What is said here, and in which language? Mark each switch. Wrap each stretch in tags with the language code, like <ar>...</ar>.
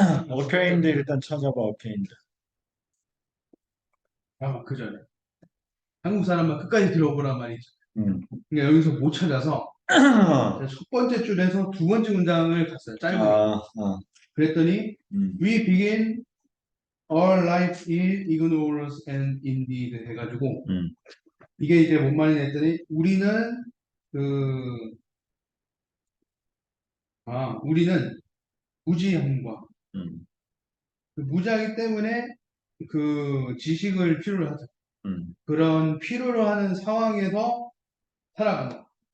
<ko>오케이인데 일단 찾아봐, 오케이인데. 그 전에 한국 사람만 끝까지 들어보란 말이죠. 음. 그러니까 여기서 못 찾아서 아, 제가 첫 번째 줄에서 두 번째 문장을 갔어요. 짧으니까. 그랬더니 음,</ko> <en>We begin our life in ignorance and indeed 해가지고</en> <ko>음, 이게 이제 뭔 말이냐 했더니 그, 우리는 무지함과 음, 그 무지하기 때문에 그 지식을 필요로 하죠. 음. 그런 필요로 하는 상황에서 살아간다.</ko>